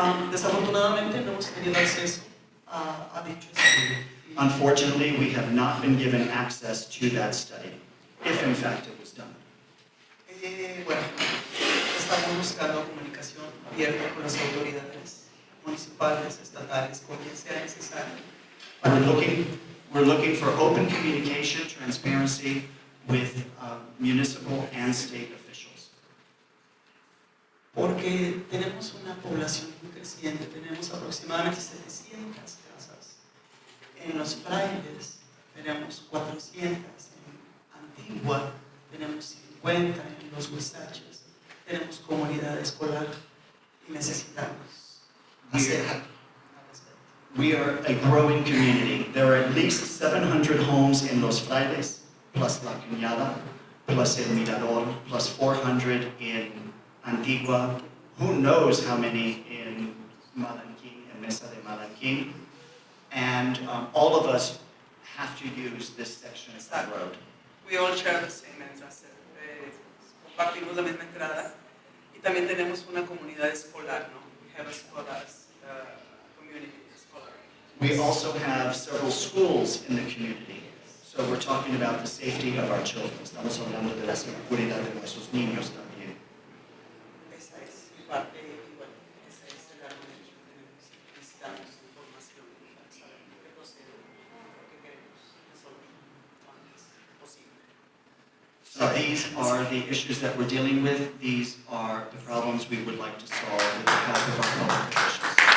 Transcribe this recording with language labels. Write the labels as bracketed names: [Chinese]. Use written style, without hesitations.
[Spanish] Desafortunadamente no hemos tenido acceso a dicho estudio. [English] Unfortunately, we have not been given access to that study, if in fact it was done. [Spanish] Bueno, estamos buscando comunicación abierta con las autoridades municipales, estatales, con quien sea necesario. [English] We're looking for open communication, transparency with municipal and state officials. [Spanish] Porque tenemos una población muy creciente, tenemos aproximadamente 700 casas. En Los Frailes tenemos 400, en Antigua tenemos 50, en Los Huizaches tenemos comunidad escolar y necesitamos hacer algo. [English] We are a growing community. There are at least 700 homes in Los Frailes, plus La Cañada, plus El Mirador, plus 400 in Antigua. Who knows how many in Malanquín, en Mesa de Malanquín. And all of us have to use this section of the road. We all share the same entrance. [Spanish] Compartimos la misma entrada. Y también tenemos una comunidad escolar, ¿no? [English] We have a scholars, community scholar. We also have several schools in the community. So we're talking about the safety of our children. [Spanish] Estamos hablando de la seguridad de nuestros niños también. Esa es parte, y bueno, esa es el argumento que tenemos. Necesitamos información para saber qué procede, qué queremos resolver lo antes posible. [English] So these are the issues that we're dealing with. These are the problems we would like to solve with the help of our public officials.